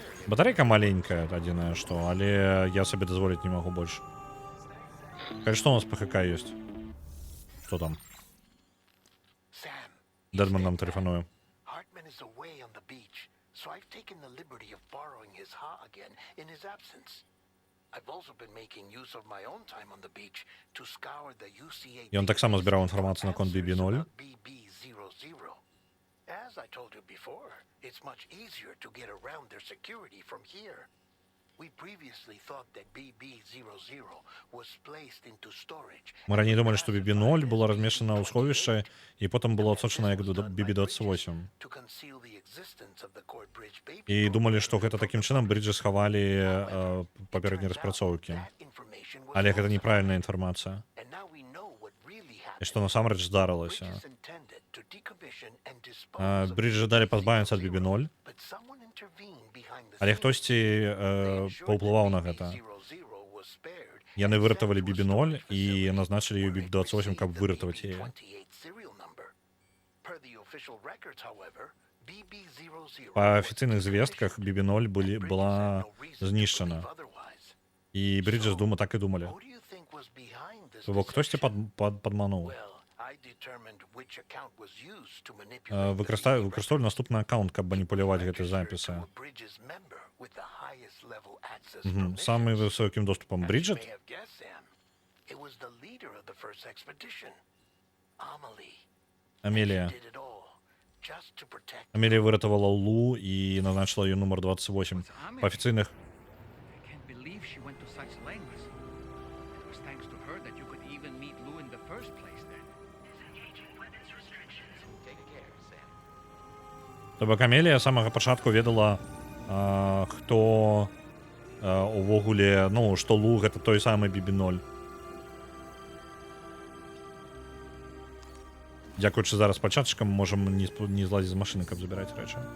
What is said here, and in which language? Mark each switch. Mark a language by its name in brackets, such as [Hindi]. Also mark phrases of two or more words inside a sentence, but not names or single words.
[Belarusian] Батарейка маленькая, адзінае што, але я сабе дазволіць не магу больш. Кажа, што у нас ПХК ёсць? Што там? Sam, Дэдман нам тэлефануе. [English] Hartman is away on the beach, so I've taken the liberty of borrowing his ha again in his absence. I've also been making use of my own time on the beach to scour the UCA. [Belarusian] Ён таксама збіраў інфармацыю наконт BB0. BB00. [English] As I told you before, it's much easier to get around their security from here. We previously thought that BB00 was placed into storage. [Belarusian] Мы раней думалі, што BB0 было размешчана ў сховішчы і потым было адсочана як BB28. [English] To conceal the existence of the core bridge baby. [Belarusian] І думалі, што гэта такім чынам брыджы схавалі папярэднія распрацоўкі. Але гэта неправільная інфармацыя. [English] And now we know what really happened. [Belarusian] І што насамрэч здарылася. [English] Bridge is intended to decommission and dispose of [Belarusian] Брыджы далі пазбавіцца ад BB0, [English] but someone intervened behind the [Belarusian] але [English] scenes. [Belarusian] хтосьці паўплываў на гэта. [English] BB00 was spared. [Belarusian] Яны выратавалі BB0 і назначылі ёй BB28, каб выратаваць яе. [English] 28 serial number. Per the official records, however, BB00 [Belarusian] Па афіцыйных звестках BB0 была знішчана. І брыджы з Дума так і думалі. [English] Who do you think was behind this [Belarusian] То бок хтосьці [English] deception? [Belarusian] падмануў. [English] Well, I determined which account was used to manipulate the [Belarusian] Выкарыстоўвалі наступны аккаунт, каб маніпуляваць гэтай запісы. [English] to a Bridges member with the highest level access permissions. [Belarusian] Самым высокім доступам [English] As you Бріджит. may have guessed, Sam, it was the leader of the first expedition, Amelie. Амелія. Did it all just to protect. [Ukrainian] Амелія выратавала Лу і назначила її номер 28. [Belarusian] Па афіцыйных [English] I can't believe she went to such lengths. It was thanks to her that you could even meet Lou in the first place then. [Belarusian] То бок Амелія з самага пачатку ведала, хто увогуле, ну, што Лу гэта той самы BB0. Дзякуючы зараз пачатчыкам можам не злазіць з машыны, каб забіраць рэчы.